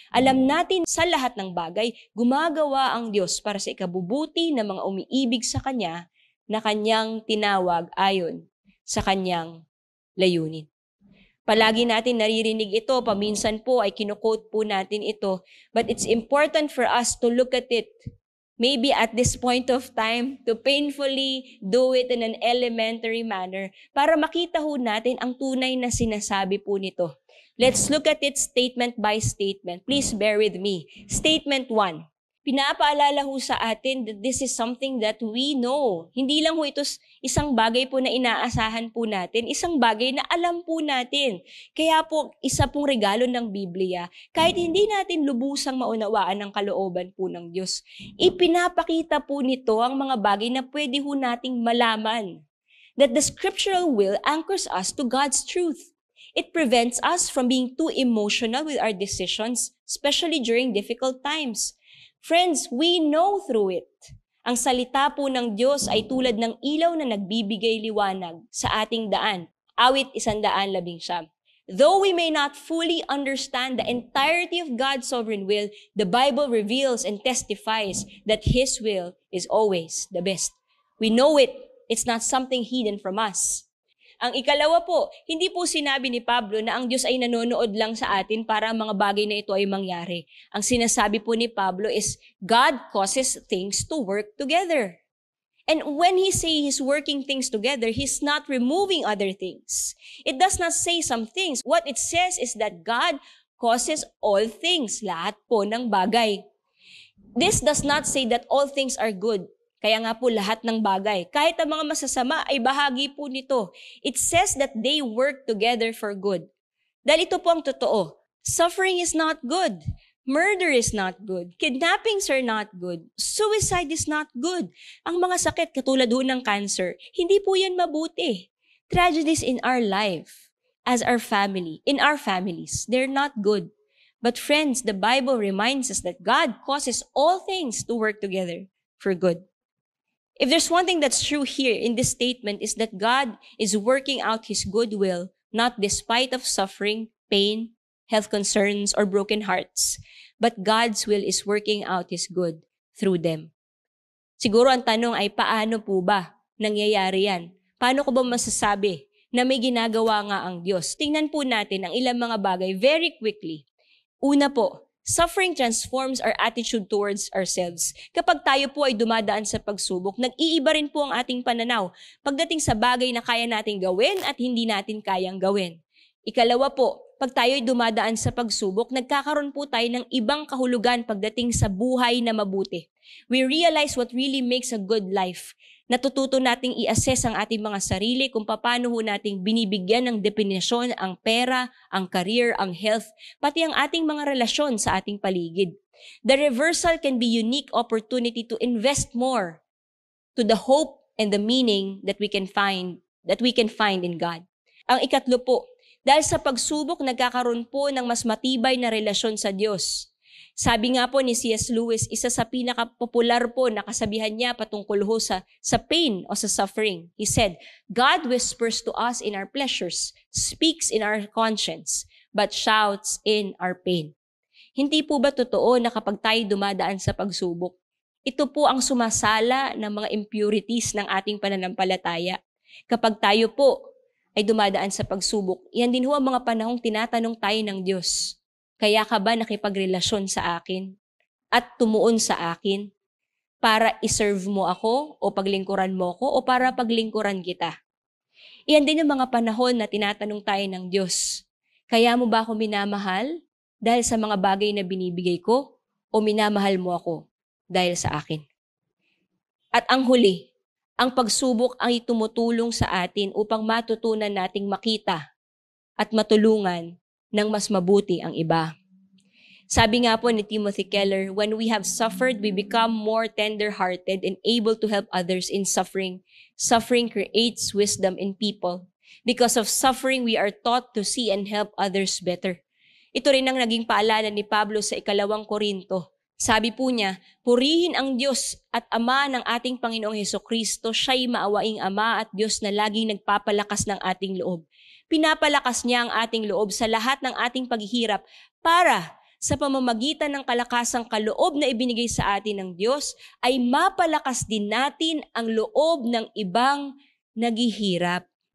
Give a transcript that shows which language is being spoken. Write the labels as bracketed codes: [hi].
[tl] Alam natin sa lahat ng bagay, gumagawa ang Diyos para sa ikabubuti ng mga umiibig sa Kanya na Kanyang tinawag ayon sa Kanyang layunin. Palagi natin naririnig ito, paminsan po ay kinuquote po natin ito, [en] but it's important for us to look at it, maybe at this point of time, to painfully do it in an elementary manner [tl] para makita ho natin ang tunay na sinasabi po nito. [en] Let's look at it statement by statement. Please bear with me. Statement 1. [tl] Pinapaalala ho sa atin [en] that this is something that we know. [tl] Hindi lang ho ito isang bagay po na inaasahan po natin, isang bagay na alam po natin. Kaya po, isa pong regalo ng Biblia, kahit hindi natin lubusang maunawaan ang kalooban po ng Diyos, ipinapakita po nito ang mga bagay na pwede ho nating malaman. [en] That the scriptural will anchors us to God's truth. It prevents us from being too emotional with our decisions, especially during difficult times. Friends, we know through it. [tl] Ang salita po ng Diyos ay tulad ng ilaw na nagbibigay liwanag sa ating daan. Awit 119. [en] Though we may not fully understand the entirety of God's sovereign will, the Bible reveals and testifies that His will is always the best. We know it. It's not something hidden from us. [tl] Ang ikalawa po, hindi po sinabi ni Pablo na ang Diyos ay nanonood lang sa atin para ang mga bagay na ito ay mangyari. Ang sinasabi po ni Pablo [en] is, God causes things to work together. And when He say He's working things together, He's not removing other things. It does not say some things. What it says is that God causes all things, [tl] lahat po ng bagay. [en] This does not say that all things are good. [tl] Kaya nga po lahat ng bagay, kahit ang mga masasama ay bahagi po nito. [en] It says that they work together for good. [tl] Dahil ito po ang totoo. [en] Suffering is not good. Murder is not good. Kidnappings are not good. Suicide is not good. [tl] Ang mga sakit katulad ho ng cancer, hindi po yan mabuti. [en] Tragedies in our life, as our family, in our families, they're not good. But friends, the Bible reminds us that God causes all things to work together for good. If there's one thing that's true here in this statement is that God is working out His goodwill, not despite of suffering, pain, health concerns, or broken hearts, but God's will is working out His good through them. [tl] Siguro ang tanong ay paano po ba nangyayari yan? Paano ko ba masasabi na may ginagawa nga ang Diyos? Tingnan po natin ang ilang mga bagay [en] very quickly. [tl] Una po, [en] suffering transforms our attitude towards ourselves. [tl] Kapag tayo po ay dumadaan sa pagsubok, nag-iiba rin po ang ating pananaw pagdating sa bagay na kaya nating gawin at hindi natin kayang gawin. Ikalawa po, pag tayo ay dumadaan sa pagsubok, nagkakaroon po tayo ng ibang kahulugan pagdating sa buhay na mabuti. [en] We realize what really makes a good life. [tl] Natututo nating i-assess ang ating mga sarili kung paano ho nating binibigyan ng definisyon ang pera, ang career, ang health, pati ang ating mga relasyon sa ating paligid. [en] The reversal can be unique opportunity to invest more to the hope and the meaning that we can find in God. [tl] Ang ikatlo po, dahil sa pagsubok, nagkakaroon po ng mas matibay na relasyon sa Diyos. Sabi nga po ni C.S. Lewis, isa sa pinaka-popular po na kasabihan niya patungkol ho sa pain o sa suffering. [en] He said, God whispers to us in our pleasures, speaks in our conscience, but shouts in our pain. [tl] Hindi po ba totoo na kapag tayo dumadaan sa pagsubok, ito po ang sumasala ng mga impurities ng ating pananampalataya. Kapag tayo po ay dumadaan sa pagsubok, yan din ho ang mga panahong tinatanong tayo ng Diyos. Kaya ka ba nakipagrelasyon sa akin at tumuon sa akin para iserve mo ako o paglingkuran mo ako o para paglingkuran kita? Iyan din yung mga panahon na tinatanong tayo ng Diyos. Kaya mo ba ako minamahal dahil sa mga bagay na binibigay ko o minamahal mo ako dahil sa akin? At ang huli, ang pagsubok ay tumutulong sa atin upang matutunan nating makita at matulungan ng mas mabuti ang iba. Sabi nga po ni [en] Timothy Keller, when we have suffered, we become more tender-hearted and able to help others in suffering. Suffering creates wisdom in people. Because of suffering, we are taught to see and help others better. [tl] Ito rin ang naging paalala ni Pablo sa 2 Korinto. Sabi po niya, purihin ang Diyos at Ama ng ating Panginoong Hesukristo, siya'y maawaing Ama at Diyos na laging nagpapalakas ng ating loob. Pinapalakas niya ang ating loob sa lahat ng ating paghihirap para sa pamamagitan ng kalakasang kaloob na ibinigay sa atin ng Diyos, ay mapalakas din natin ang loob ng ibang naghihirap.